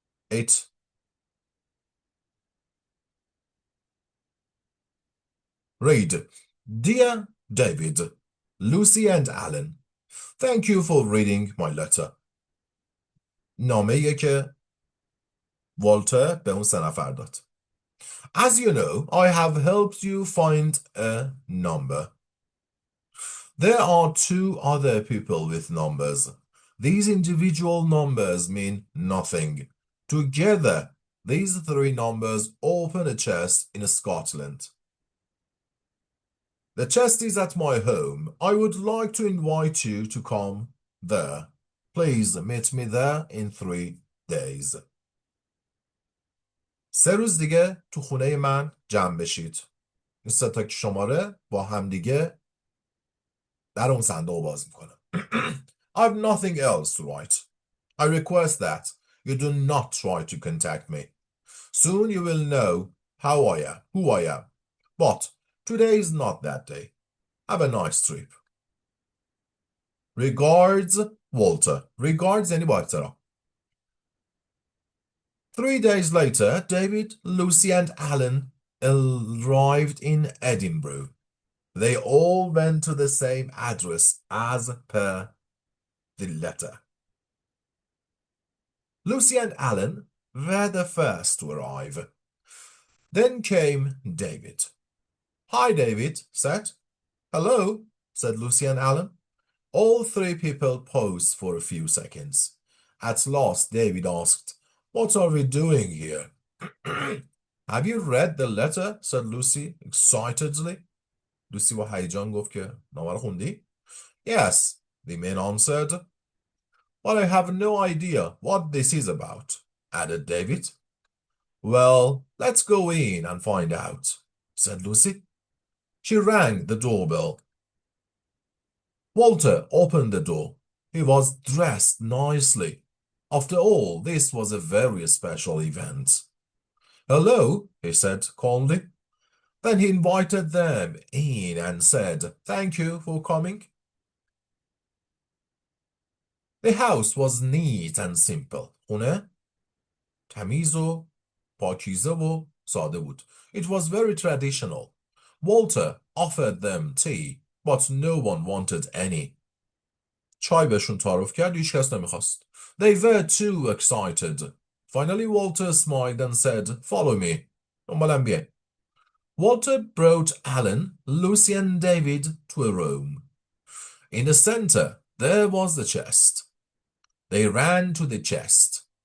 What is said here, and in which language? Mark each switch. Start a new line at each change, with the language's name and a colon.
English: It read, Dear David, Lucy and Alan, thank you for reading my letter.
Persian: نامه‌ای که والتر به اون سه نفر داد.
English: As you know, I have helped you find a number. There are two other people with numbers. These individual numbers mean nothing. Together, these three numbers open a chest in Scotland. The chest is at my home. I would like to invite you to come there. Please meet me there in 3 days.
Persian: 3 روز دیگه تو خونه من جمع بشید. این سه تا شماره با هم دیگه در اون صندوق باز میکنم.
English: I have nothing else to write. I request that you do not try to contact me. Soon you will know who I am. But today is not that day. Have a nice trip. Regards, Walter.
Persian: Regards یعنی با احترام.
English: 3 days later, David, Lucy, and Alan arrived in Edinburgh. They all went to the same address as per the letter. Lucy and Alan were the first to arrive. Then came David. Hi, David said. Hello, said Lucy and Alan. All three people paused for a few seconds. At last, David asked, What are we doing here? Have you read the letter? Said Lucy excitedly.
Persian: Lucy با هیجان گفت که نامه رو خوندی؟
English: Yes, the man answered. But I have no idea what this is about, added David. Well, let's go in and find out, said Lucy. She rang the doorbell. Walter opened the door. He was dressed nicely. After all, this was a very special event. Hello, he said calmly. Then he invited them in and said, Thank you for coming. The house was neat and simple.
Persian: خونه تمیز و پاکیزه و ساده بود.
English: It was very traditional. Walter offered them tea, but no one wanted any.
Persian: چای بهشون تعارف کرد، هیچ کس نمیخواست.
English: They were too excited. Finally, Walter smiled and said, Follow me.
Persian: دنبالم بیاین.
English: Walter brought Alan, Lucy and David to a room. In the center, there was the chest. They ran to the chest.